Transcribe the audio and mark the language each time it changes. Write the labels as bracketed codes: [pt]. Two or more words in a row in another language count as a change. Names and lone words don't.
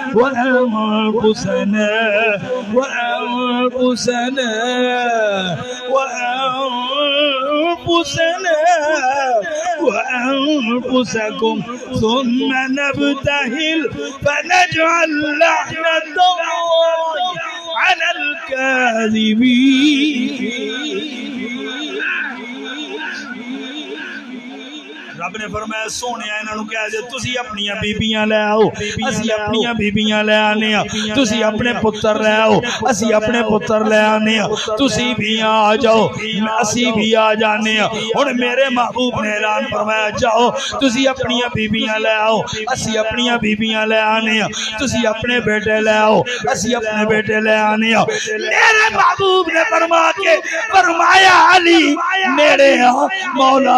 [ar] وأنفسكم ثم نبتهل فنجعل لعنة الله على الكاذبين رب [pa] نے فرمایا سونے انہاں نو کہہ دے تسی اپنی بیبییاں لے آؤ اسی اپنی بیبییاں لے آنے ہاں تسی اپنے پتر لے آؤ اسی اپنے پتر لے آنے ہاں تسی بھی آ جاؤ اسی بھی آ جانے ہاں ہن میرے محبوب نے اعلان فرمایا جاؤ تسی اپنی بیبییاں لے آؤ اسی اپنی بیبییاں لے آنے ہاں تسی اپنے بیٹے لے آؤ اسی اپنے بیٹے لے آنے ہاں میرے محبوب نے فرمایا علی نیڑے آ مولا